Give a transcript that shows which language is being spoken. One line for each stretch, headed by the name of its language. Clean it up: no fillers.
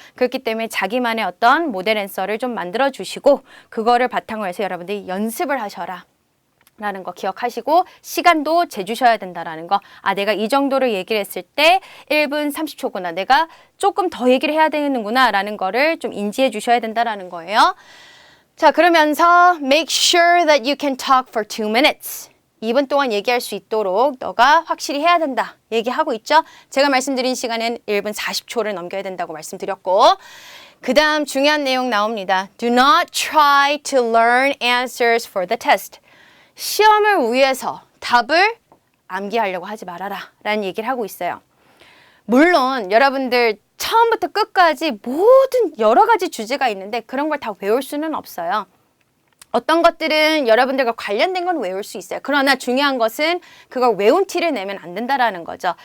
Korean: 그렇기 때문에 자기만의 어떤 모델 앤서를 좀 만들어 주시고 그거를 바탕으로 해서 여러분들이 연습을 하셔라. 라는 거 기억하시고 시간도 재주셔야 된다라는 거. 아, 내가 이 정도로 얘기를 했을 때 1분 30초구나. 내가 조금 더 얘기를 해야 되는구나 라는 거를 좀 인지해 주셔야 된다라는 거예요. 자, 그러면서
English: make sure that you can talk for 2 minutes.
Korean: 2분 동안 얘기할 수 있도록 너가 확실히 해야 된다. 얘기하고 있죠? 제가 말씀드린 시간은 1분 40초를 넘겨야 된다고 말씀드렸고 그 다음 중요한 내용 나옵니다.
English: Do not try to learn answers for the test.
Korean: 시험을 위해서 답을 암기하려고 하지 말아라 라는 얘기를 하고 있어요. 물론 여러분들 처음부터 끝까지 모든 여러 가지 주제가 있는데 그런 걸 다 외울 수는 없어요. 어떤 것들은 여러분들과 관련된 건 외울 수 있어요. 그러나 중요한 것은 그걸 외운 티를 내면 안 된다라는 거죠.